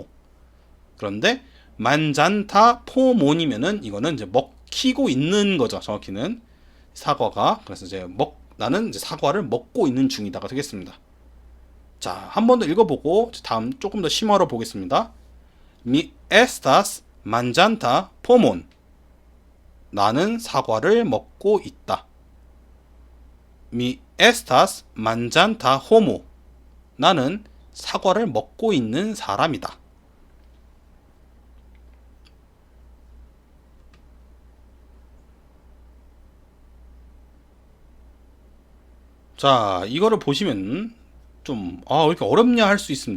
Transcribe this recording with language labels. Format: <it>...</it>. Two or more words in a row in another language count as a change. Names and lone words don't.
<ko>그런데 만잔타 포몬이면은 이거는 이제 먹히고 있는 거죠. 정확히는 사과가. 그래서 이제 나는 이제 사과를 먹고 있는 중이다가 되겠습니다. 자, 한 번 더 읽어보고 다음 조금 더 심화로 보겠습니다.</ko> <eo>Mi estas manjanta pomon.</eo> <ko>나는 사과를 먹고 있다.</ko> <eo>Mi estas manjanta homo.</eo> <ko>나는 사과를 먹고 있는 사람이다. 자, 이거를 보시면 좀, 왜 이렇게 어렵냐 할 수 있습니다.</ko>